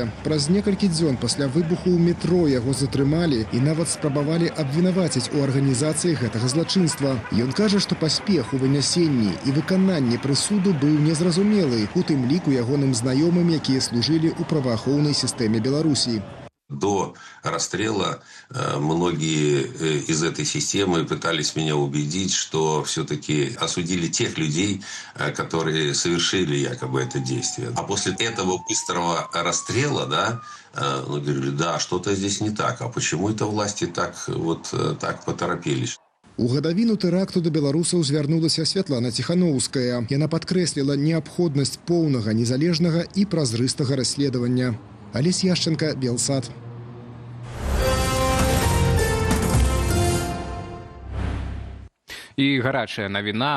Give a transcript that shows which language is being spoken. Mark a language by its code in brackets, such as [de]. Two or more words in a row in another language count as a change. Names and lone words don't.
[be] Праз некалькі дзён пасля выбуху ў метро яго затрымалі і нават спрабавалі абвінаваціць у арганізацыі гэтага злачынства. Ён кажа, што паспех у вынясенні і выкананні прысуду быў незразумелы, у тым ліку ягоным знаёмым, якія служылі ў праваахоўнай сістэме Беларусі. [ru] До расстрела многие из этой системы пытались меня убедить, что все-таки осудили тех людей, которые совершили якобы это действие. А после этого быстрого расстрела, да, говорили, да, что-то здесь не так. А почему это власти так поторопились? [be] У гадавіну тэракту да беларусаў звярнулася Святлана Ціханоўская. Яна падкрэсліла неабходнасць поўнага, незалежнага і празрыстага расследавання. Алесь Яшченко, Белсат. І гарачая навіна.